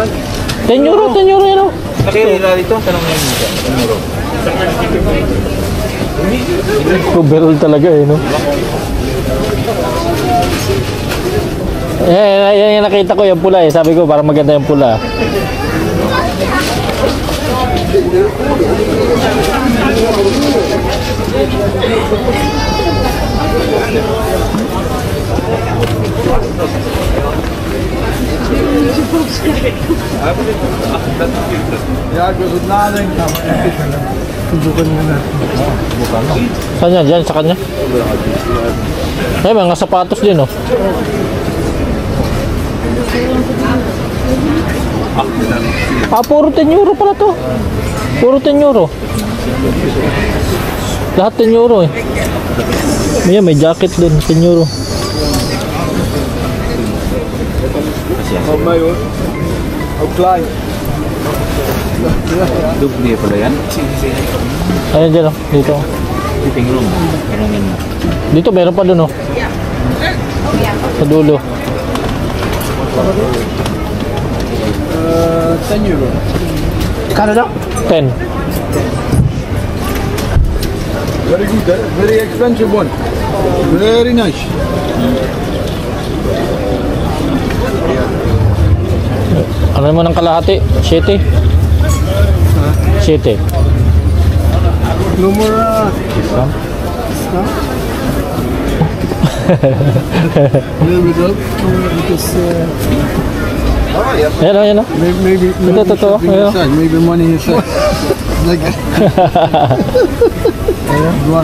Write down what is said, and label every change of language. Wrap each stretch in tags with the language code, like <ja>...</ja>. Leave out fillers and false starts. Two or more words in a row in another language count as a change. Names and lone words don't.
<tl>€10 yan oh. Nakikita dito, tanong mo yung euro. Overall talaga eh, no? Yan yung nakita ko, yung pula eh. Sabi ko, parang maganda yung pula.</tl> <nl>Ja, ik wil het nadenken.</nl> <tl>Subukan mo natin. Saan yan? Diyan, sa kanya? Ay, mga sapatos din, oh. Ah, puro €10 pala to. Puro €10. Lahat €10 eh. May jacket dun, €10.</tl> <nl>Op mij hoor. Ook klein.</nl> <tl>Dubli pala yan. Ayan dyan, oh. Dito.</tl> <en>Fitting room.</en> <tl>Tanongin mo. Dito, meron pa dun, oh. Sa dulo. €10. Kano daw? 10.</tl> <en>Very good, eh? Very expensive one. Very nice.</en> <tl>Ano mo ng kalahati? 7. 7.</tl> <en>No more. Little bit up because</en> <tl>Ayan, oh.</tl> <en>maybe</en> <tl>Ito,</tl> <en>something</en> <tl>ayan.</tl> <en>inside. Maybe money inside. Like one.</en>